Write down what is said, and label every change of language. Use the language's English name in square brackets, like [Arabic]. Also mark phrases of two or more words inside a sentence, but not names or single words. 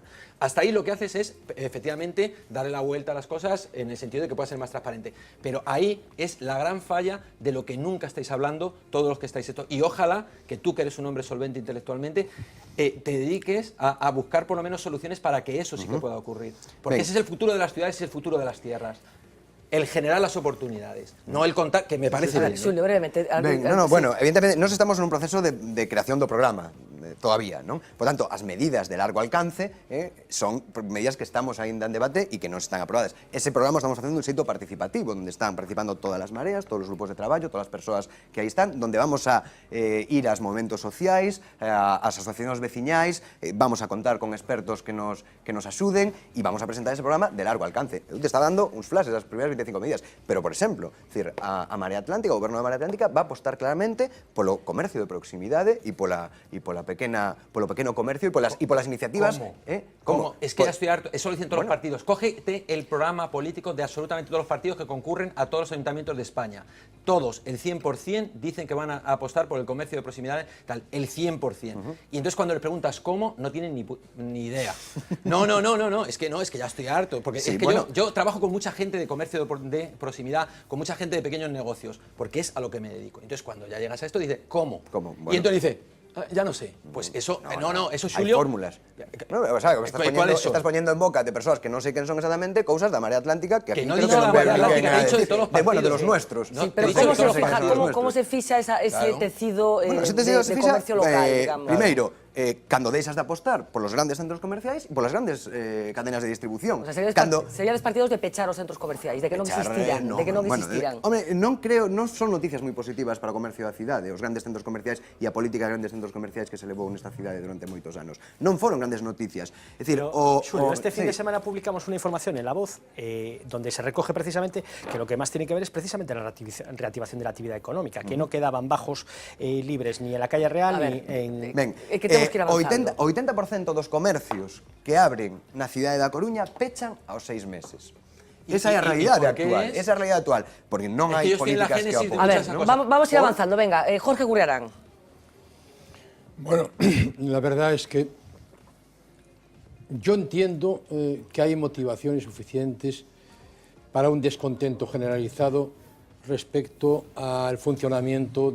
[Spanish] Hasta ahí lo que haces es, efectivamente, darle la vuelta a las cosas en el sentido de que pueda ser más transparente, pero ahí es la gran falla de lo que nunca estáis hablando, todos los que estáis esto, y ojalá que tú, que eres un hombre solvente intelectualmente, te dediques a buscar por lo menos soluciones para que eso sí que pueda ocurrir. Porque ese es el futuro de las ciudades y el futuro de las tierras. El generar las oportunidades, no el contar, que me parece bien. Xulio, brevemente. [Galician] Bueno, evidentemente, nos estamos en un proceso de creación do programa, todavía, non? Por tanto, as medidas de largo alcance son medidas que estamos ainda en debate e que non están aprobadas. Ese programa estamos facendo un xeito participativo, onde están participando todas as mareas, todos os grupos de traballo, todas as persoas que aí están, donde vamos a ir aos movementos sociais, ás asociacións veciñais, vamos a contar con expertos que nos axuden e vamos a presentar ese programa de largo alcance. Eu te está dando uns flashes das primeiras 25 medidas, pero, por exemplo, a Marea Atlántica, o goberno da Marea Atlántica, va a apostar claramente polo comercio de proximidade e polo pequeno comercio e polas iniciativas. [Spanish] ¿Cómo? Es que ya estoy harto, eso lo dicen todos los partidos. Cógete el programa político de absolutamente todos los partidos que concurren a todos los ayuntamientos de España. Todos, el 100%, dicen que van a apostar por el comercio de proximidad, tal, el 100%. Y entonces cuando le preguntas cómo, no tienen ni idea. No, es que ya estoy harto, porque Sí, es que bueno. yo trabajo con mucha gente de comercio de proximidad, con mucha gente de pequeños negocios, porque es a lo que me dedico. Entonces cuando ya llegas a esto, dice, ¿cómo? ¿Cómo? Y Bueno. entonces dice, ya no sé. Pues eso, eso, [Galician] Hai Xulio... fórmulas. [Spanish] No, o sea, estás poniendo en boca de [Galician] persoas que non sei quen son exactamente cousas da Marea Atlántica que aquí [Spanish] no creo he dicho [Galician] non da Marea veo ninguén Atlántica, [Spanish] he dicho de decir. todos los Bueno, de partidos, los nuestros. No, Pero Dicho ¿cómo de todos los [Galician] cómo se fixa ese [Spanish] Claro. [Galician] tecido Bueno, ese de tecido se fixa, [Spanish] comercio local, digamos? [Galician] primeiro, cando deixas de apostar polos grandes centros comerciais e polas grandes cadenas de distribución. O sea, seríades partidos de pechar os centros comerciais, de que non existiran, de que non existiran. Hombre, non creo, non son noticias moi positivas para o comercio da cidade, os grandes centros comerciais e a política de grandes centros comerciais que se levou nesta cidade durante moitos anos. Non foron grandes noticias. É dicir, [Spanish] Xulio, este fin de semana publicamos una información en La Voz donde se recoge precisamente que lo que más tiene que ver es precisamente la reactivación de la actividad económica, que no quedaban bajos libres ni en la calle Real ni en... [Galician] Ben, que temos que ir avanzando. o 80% dos comercios que abren na cidade da Coruña pechan aos 6 meses. Esa é a realidade [Spanish] por qué [Galician] actual. [Spanish] es? [Galician] Esa é a realidade actual. Porque non [Spanish] Es que [Galician] hai [Spanish] yo estoy en la [Galician] políticas que [Spanish] génesis de apoyen. A ver, muchas cosas. vamos a ir avanzando. Venga, Jorge Gurriarán. Bueno, la verdad es que yo entiendo que hay motivaciones suficientes para un descontento generalizado respecto al funcionamiento